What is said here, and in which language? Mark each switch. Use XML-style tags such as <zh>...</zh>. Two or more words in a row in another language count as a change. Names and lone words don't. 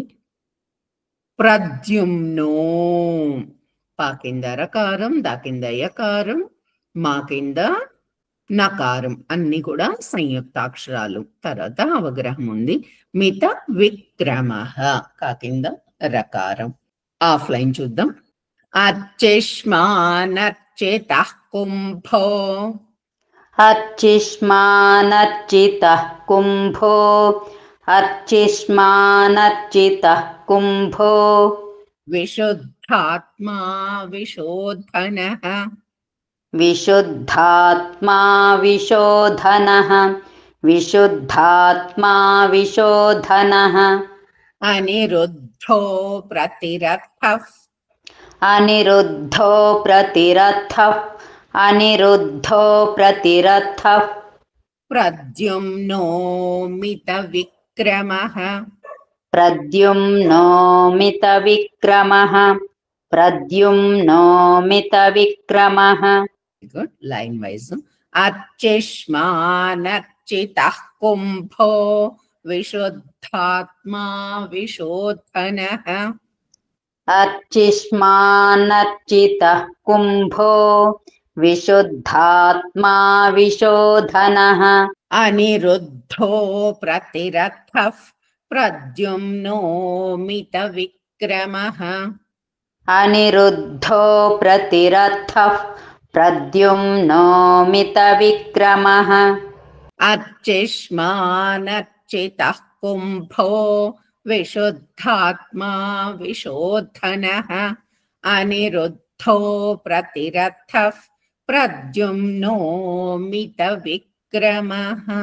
<te>ప్రద్యుమ్నో ప కింద రకారం, దా కింద యకారం, మా కింద నకారం, అన్ని కూడా సంయుక్తాక్షరాలు. తర్వాత అవగ్రహం ఉంది. మిత విక్రమ కా కింద రకారం. ఆఫ్లైన్ చూద్దాం.</te> <sa>అర్చిష్మానర్చితః కుంభో अर्चिष्मानर्चितः कुम्भो अर्चिष्मानर्चितः कुम्भो విశుద్ధాత్మా విశోధనః विशुद्धात्मा विशोधनः विशुद्धात्मा विशोधनः అనిరుద్ధో ప్రతిరథః अनिरुद्धो प्रतिरथः अनिरुद्धो प्रतिरथः ప్రద్యుమ్నో మిత విక్రమః प्रद्युम्नो मितविक्रमः प्रद्युम्नो मितविक्रमः</sa> <en>Good. Line wise.</en> <sa>అర్చిష్మానర్చితః కుంభో విశుద్ధాత్మా విశోధనః अर्चिष्मानर्चितः कुम्भो विशुद्धात्मा विशोधनः అనిరుద్ధో ప్రతిరథః ప్రద్యుమ్నో మిత విక్రమః अनिरुद्धो प्रतिरथः प्रद्युम्नो मितविक्रमः అర్చిష్మానర్చితః కుంభో విశుద్ధాత్మా విశోధనః అనిరుద్ధో ప్రతిరథః ప్రద్యుమ్నో మిత విక్రమః.</sa>